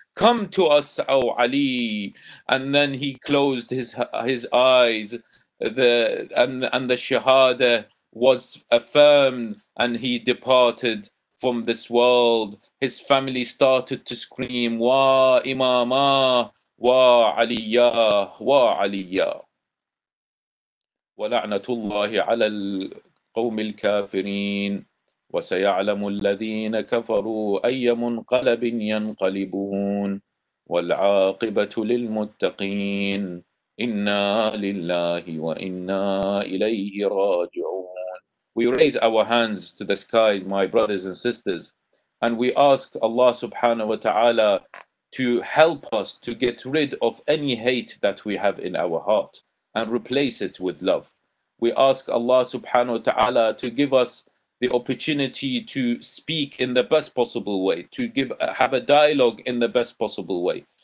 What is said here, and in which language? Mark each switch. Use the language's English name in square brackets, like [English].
[English] Come to us, oh Ali. And then he closed his eyes. And the Shahada was affirmed, and he departed from this world. His family started to scream, Wa Imama, Wa Aliyah, Wa Aliyah. [Arabic] ولعنة الله على القوم الكافرين وسيعلم الذين كفروا أي منقلب ينقلبون والعاقبة للمتقين إنا لله وإنا إليه راجعون. [English] We raise our hands to the sky, my brothers and sisters, and we ask Allah subhanahu wa ta'ala to help us to get rid of any hate that we have in our heart and replace it with love. We ask Allah subhanahu wa ta'ala to give us the opportunity to speak in the best possible way, to have a dialogue in the best possible way.